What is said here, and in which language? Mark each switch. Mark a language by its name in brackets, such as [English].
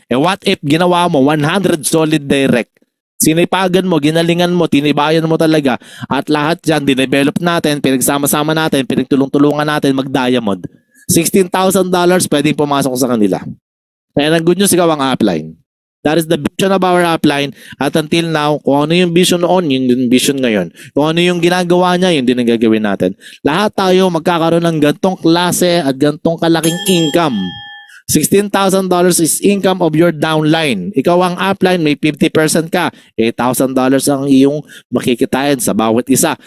[English] And what if [Filipino] ginawa mo 100 solid direct? Sinipagan mo, ginalingan mo, tinibayan mo talaga. At lahat yan, dinevelop natin, pinagsama-sama natin, pinagtulong-tulungan natin, mag-diamond. $16,000 pwedeng pumasok sa kanila. Kaya ang good news, ikaw ang upline. [English] That is the vision of our upline. [Filipino] At until now, kung ano yung vision noon, yung vision ngayon. Kung ano yung ginagawa niya, yun din ang gagawin natin. Lahat tayo magkakaroon ng gantong klase at gantong kalaking income. [English] $16,000 is income of your downline. [Filipino] Ikaw ang upline, may 50% ka. $8,000 ang iyong makikitain sa bawat isa.